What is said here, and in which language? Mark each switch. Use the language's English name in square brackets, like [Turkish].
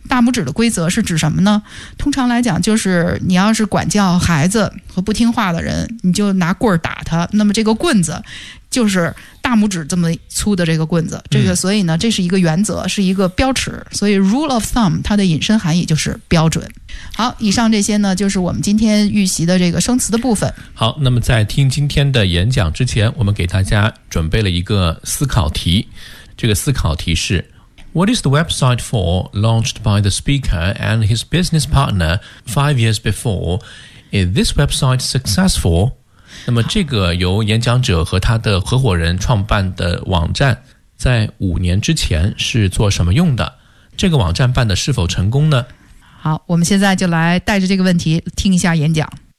[Chinese] 大拇指的规则是指什么呢？通常来讲就是你要是管教孩子和不听话的人，你就拿棍儿打他，那么这个棍子就是大拇指这么粗的这个棍子，这个所以呢这是一个原则，是一个标尺，所以 rule of thumb 它的引申含义就是标准。好，以上这些呢就是我们今天预习的这个生词的部分。好，那么在听今天的演讲之前，我们给大家准备了一个思考题。这个思考题是 [English] What is the website for launched by the speaker and his business partner 5 years before? Is this website successful? [Chinese] 那么这个由演讲者和他的合伙人创办的网站在5年之前是做什么用的？这个网站办的是否成功呢？好，我们现在就来带着这个问题听一下演讲。